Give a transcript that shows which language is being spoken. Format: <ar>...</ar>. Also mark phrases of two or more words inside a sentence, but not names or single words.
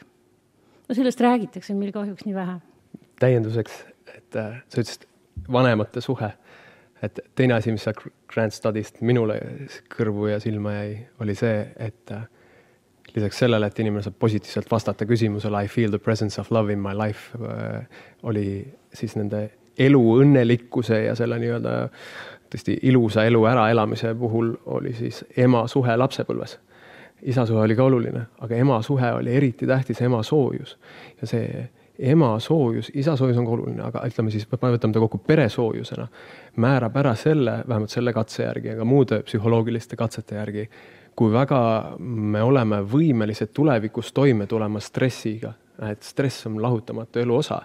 <et>No sellest räägitakse meil kahjuks nii vähe. Täienduseks, et sa ütlesid vanemate suhe, et teine asi, mis sa Grant Studist minule kõrvu ja silma jäi, oli see, et lisaks sellele, et inimene saab positiivselt vastata küsimusele</et> <en>I feel the presence of love in my life,</en> <et>oli siis nende elu õnnelikkuse ja selle nii-öelda tõesti ilusa elu äraelamise puhul oli siis ema suhe lapsepõlves. Isa suhe oli ka oluline, aga ema suhe oli eriti tähtis ema soojus. Ja see ema soojus, isa soojus on ka oluline, aga ütleme siis, võtame ta kokku peresoojusena, määrab ära selle, vähemalt selle katse järgi, aga muude psühholoogiliste katsete järgi, kui väga me oleme võimelised tulevikus toime tulema stressiga, et stress on lahutamatu elu osa.</et>